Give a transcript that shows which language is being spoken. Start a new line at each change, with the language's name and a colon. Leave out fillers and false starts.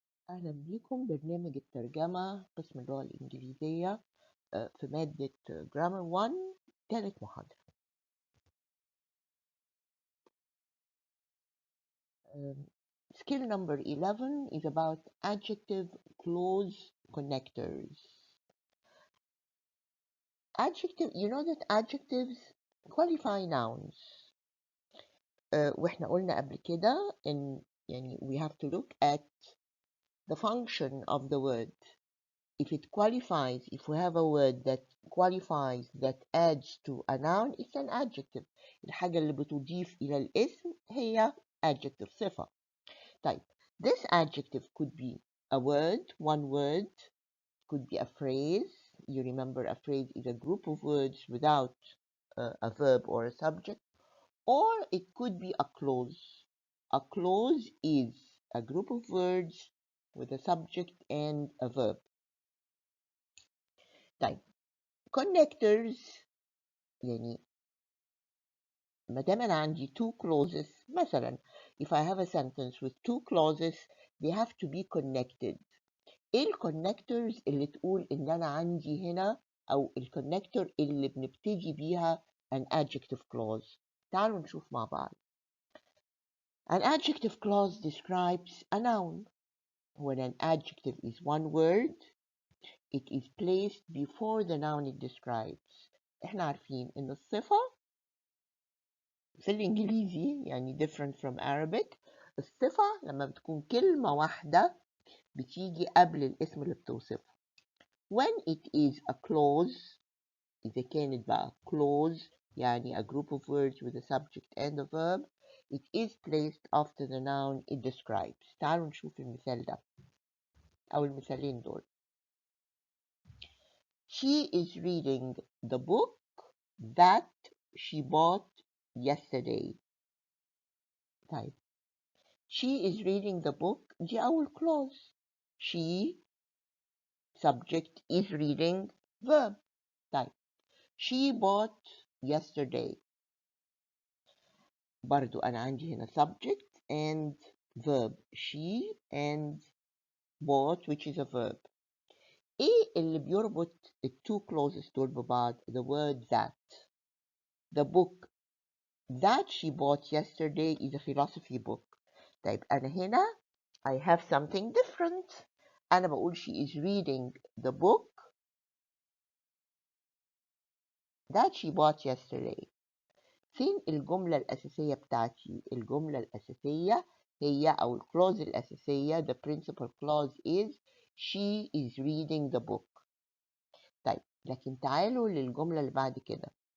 Arabic: أهلا بيكم برنامج الترجمة قسم اللغة الإنجليزية في مادة Grammar 1 ثالث محاضرة.
English: Skill number 11 is about adjective clause connectors. Adjective, you know that adjectives qualify nouns.
Arabic: وإحنا قلنا قبل كده إن يعني
English: we have to look at the function of the word. If it qualifies, if we have a word that qualifies, that adds to a noun, it's an adjective.
Arabic: الحاجة اللي بتضيف إلى الاسم هي adjective صفة.
English: طيب, this adjective could be a word, one word, could be a phrase. You remember a phrase is a group of words without a verb or a subject, or it could be a clause. A clause is a group of words with a subject and a verb. طيب, connectors
Arabic: يعني ما دام أنا عندي
English: two clauses مثلا, if I have a sentence with two clauses they have to be connected.
Arabic: ايه الconnectors اللي تقول ان انا عندي هنا او الconnector اللي بنبتدي بيها
English: an adjective clause؟
Arabic: تعالوا نشوف مع بعض.
English: An adjective clause describes a noun. When an adjective is one word, it is placed before the noun it describes.
Arabic: احنا عارفين ان الصفة في الإنجليزي يعني
English: different from Arabic.
Arabic: الصفة لما بتكون كلمة واحدة بتيجي قبل الاسم اللي بتوصفه.
English: When it is a clause,
Arabic: إذا كانت بقى
English: clause يعني a group of words with a subject and a verb, it is placed after the noun it describes.
Arabic: تعالوا نشوف المثال ده أو المثالين دول.
English: She is reading the book that she bought yesterday. طيب, she is reading the book
Arabic: دي أول
English: clause. She subject is reading verb. طيب, she bought yesterday.
Arabic: برضو أنا عندي هنا
English: subject and verb. She and bought which is a verb.
Arabic: إيه اللي بيربط
English: the two clauses
Arabic: دول ببعض؟
English: The word that. The book that she bought yesterday is a philosophy book. طيب,
Arabic: أنا هنا
English: I have something different.
Arabic: أنا بقول
English: she is reading the book that she bought yesterday.
Arabic: فين الجملة الأساسية بتاعتي؟ الجملة الأساسية هي أو الكلوز الأساسية
English: the principal clause is she is reading the book.
Arabic: طيب, لكن تعالوا للجملة اللي بعد كده.